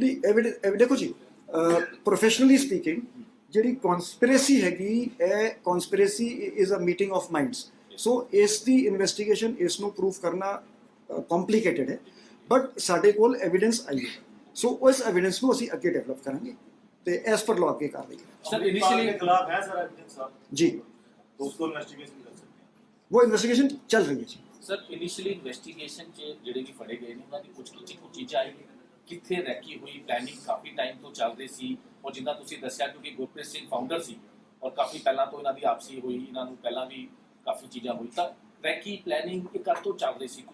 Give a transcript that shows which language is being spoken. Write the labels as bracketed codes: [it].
[pa] ਨਹੀਂ, ਐਵੀਡੈਂਸ ਦੇਖੋ ਜੀ, ਪ੍ਰੋਫੈਸ਼ਨਲੀ ਸਪੀਕਿੰਗ ਜਿਹੜੀ ਕਨਸਪੀਰੇਸੀ ਹੈਗੀ, ਇਹ [en] Conspiracy is a meeting of minds. [pa] ਸੋ ਇਸ ਦੀ ਇਨਵੈਸਟੀਗੇਸ਼ਨ ਇਸ ਨੂੰ ਪ੍ਰੂਫ ਕਰਨਾ ਕੰਪਲਿਕੇਟਡ ਹੈ, ਬਟ ਸਾਡੇ ਕੋਲ ਐਵੀਡੈਂਸ ਆਈ ਹੈ, ਸੋ ਉਸ ਐਵੀਡੈਂਸ ਨੂੰ ਅਸੀਂ ਅੱਗੇ ਡਿਵੈਲਪ ਕਰਾਂਗੇ ਤੇ ਐਸ ਪਰ ਲਾਅ ਅੱਗੇ ਕਾਰਵਾਈ ਕਰਾਂਗੇ। ਸਰ ਇਨੀਸ਼ੀਅਲੀ [hi] खिलाफ है सर एविडेंस साहब जी, तो उसको इन्वेस्टिगेशन कर सकते हैं। वो इन्वेस्टिगेशन चल रही है जी। [pa] ਸਰ ਇਨੀਸ਼ੀਅਲੀ ਇਨਵੈਸਟੀਗੇਸ਼ਨ 'ਚ ਜਿਹੜੇ ਵੀ ਫੜੇ ਗਏ ਨੇ ਉਹਨਾਂ ਦੀ ਕੁਝ ਚੀਜ਼ਾਂ ਆਈ ਕਿੱਥੇ ਰੈਕੀ ਹੋਈ, ਪਲੈਨਿੰਗ ਕਾਫੀ ਟਾਈਮ ਤੋਂ ਚੱਲ ਰਹੀ ਸੀ, ਔਰ ਜਿੱਦਾਂ ਤੁਸੀਂ ਦੱਸਿਆ ਕਿਉਂਕਿ ਗੁਰਪ੍ਰੀਤ ਸਿੰਘ ਫਾਊਂਡਰ ਸੀ ਔਰ ਕਾਫੀ ਪਹਿਲਾਂ ਤੋਂ ਇਹਨਾਂ ਦੀ ਆਪਸੀ ਹੋਈ, ਇਹਨਾਂ ਨੂੰ ਪਹਿਲਾਂ ਵੀ ਕਾਫੀ ਚੀਜ਼ਾਂ ਹੋਈ, ਤਾਂ ਰੈਕੀ ਪਲੈਨਿੰਗ ਇਹ ਕਦ ਤੋਂ ਚੱਲ ਰਹੀ ਸੀ?